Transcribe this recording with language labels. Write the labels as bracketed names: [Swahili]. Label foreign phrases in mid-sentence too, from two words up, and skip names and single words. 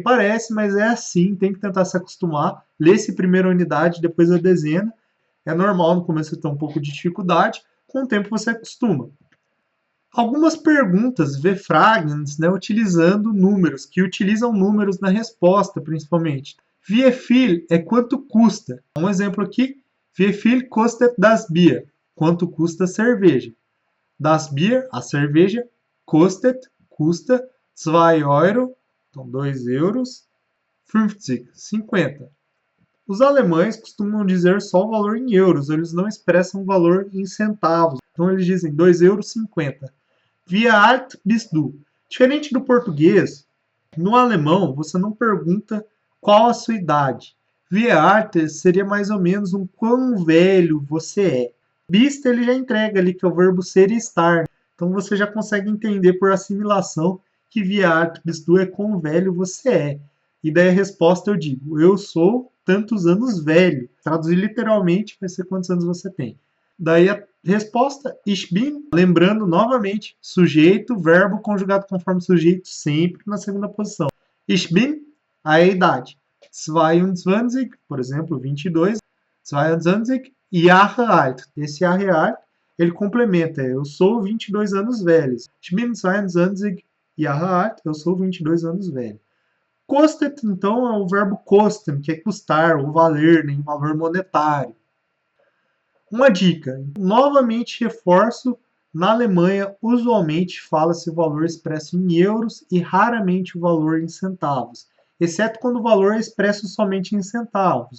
[Portuguese] Parece, mas é assim, tem que tentar se acostumar. Lê-se primeiro a unidade, depois a dezena. É normal, no começo você ter um pouco de dificuldade, com o tempo você acostuma. Algumas perguntas, V-Fragens, né, utilizando números, que utilizam números na resposta, principalmente. [German] Wie viel [Portuguese] é quanto custa? Um exemplo aqui, [German] wie viel kostet das Bier? [Portuguese] Quanto custa a cerveja? [German] Das Bier, [Portuguese] a cerveja, kostet, custa, 2 Euro, então 2 euros, 50. Os alemães costumam dizer só o valor em euros, eles não expressam o valor em centavos. Então eles dizem 2,50 euros. [German] Wie alt bist du? [Portuguese] Diferente do português, no alemão você não pergunta qual a sua idade. [German] Wie alt [Portuguese] seria mais ou menos um quão velho você é. Bist ele já entrega ali que é o verbo ser e estar. Então você já consegue entender por assimilação que [German] wie alt bist du [Portuguese] é quão velho você é. E daí a resposta eu digo, eu sou tantos anos velho. Traduzir literalmente vai ser quantos anos você tem. Daí a resposta, [German] ich bin, [Portuguese] lembrando novamente, sujeito, verbo conjugado conforme sujeito, sempre na segunda posição. [German] Ich bin, [Portuguese] a idade. 22, por exemplo, 22, 22 [German] Jahre alt. [Portuguese] Esse [German] Jahre alt, [Portuguese] ele complementa, eu sou 22 anos velho. [German] Ich bin 22 Jahre alt, [Portuguese] eu sou 22 anos velho. Kostet, então, é o verbo kosten, que é custar, ou valer, né, em valor monetário. Uma dica, novamente reforço, na Alemanha usualmente fala-se o valor expresso em euros e raramente o valor em centavos, exceto quando o valor é expresso somente em centavos.